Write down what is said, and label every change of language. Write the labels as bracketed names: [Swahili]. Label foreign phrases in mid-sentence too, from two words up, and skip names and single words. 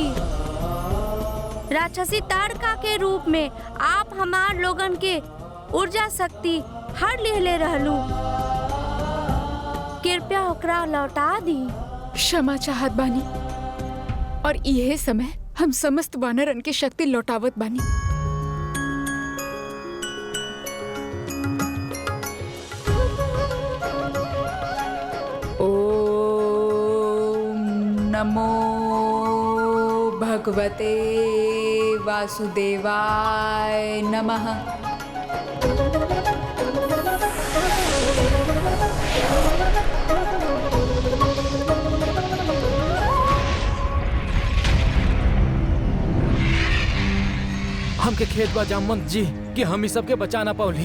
[Bhojpuri] राक्षसी ताड़का के रूप में आप हमार लोगन के ऊर्जा शक्ति हर ले रहलू। कृपया ओकरा लौटा दी। क्षमा चाहत बानी और यह समय हम समस्त वानरन की शक्ति लौटावत बानी। [Sanskrit] ओम नमो भगवते वासुदेवाय नमः। [Bhojpuri] हमके खेत बा जामवंत जी कि हम ही सबके बचा ना पावली।